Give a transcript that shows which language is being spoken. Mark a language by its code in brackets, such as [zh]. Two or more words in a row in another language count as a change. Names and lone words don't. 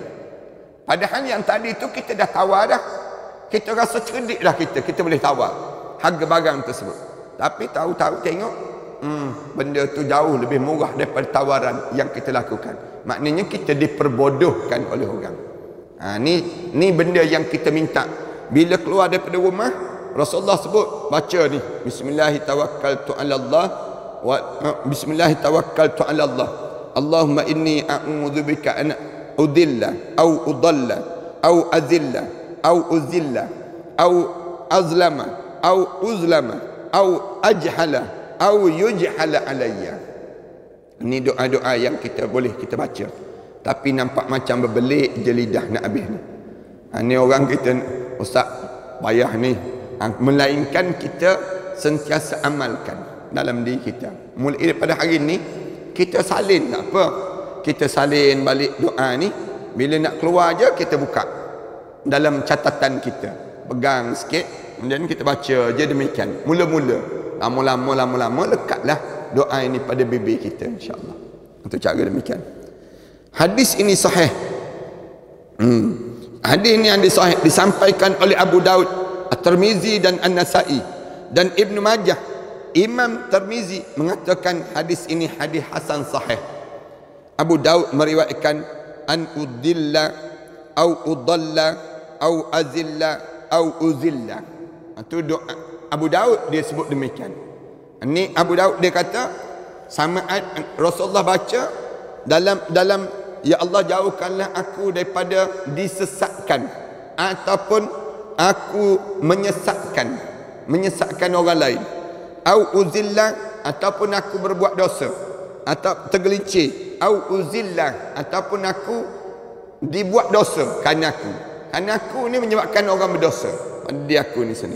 [ms] Padahal yang tadi tu kita dah tawar dah. Kita rasa cerdik dah kita boleh tawar harga barang tersebut. Tapi tahu-tahu tengok, benda tu jauh lebih murah daripada tawaran yang kita lakukan. Maknanya kita diperbodohkan oleh orang. Ni benda yang kita minta. Bila keluar daripada rumah, Rasulullah sebut, baca ni, Bismillahirrahmanirrahim. [ar] اللهم إني أعوذ بك أن أضل أو أضل أو أزل أو أزل أو أظلم أو أظلم أو أجهل أو يجهل علي. [ms] Ini doa-doa yang kita boleh kita baca, tapi nampak macam berbelik je lidah nak habis ni. Ni orang kita, ustaz payah ni, melainkan kita sentiasa amalkan dalam diri kita. Mulai daripada hari ni kita salin, tak apa, kita salin balik doa ni. Bila nak keluar je kita buka dalam catatan kita, pegang sikit, kemudian kita baca je demikian. Mula-mula, lama-lama lekatlah doa ini pada bibir kita, insya-Allah. Untuk cara demikian. Hadis ini sahih. Hadis ini yang sahih disampaikan oleh Abu Daud, At-Tirmizi dan An-Nasa'i dan Ibnu Majah. Imam Tirmizi mengatakan hadis ini hadis hasan sahih. Abu Daud meriwayatkan [ar] أن أضل أو أضل أو أزل أو أزل. [ms] Itu doa Abu Daud, dia sebut demikian. Ini Abu Daud dia kata sama Rasulullah baca dalam [ar] يا الله [ms] jauhkanlah aku daripada disesatkan ataupun aku menyesatkan orang lain, [ar] أو أزل [ms] ataupun aku berbuat dosa atau tergelincir, [ar] أو أزل [ms] ataupun aku dibuat dosa kerana aku ni menyebabkan orang berdosa pada dia aku ni sendiri.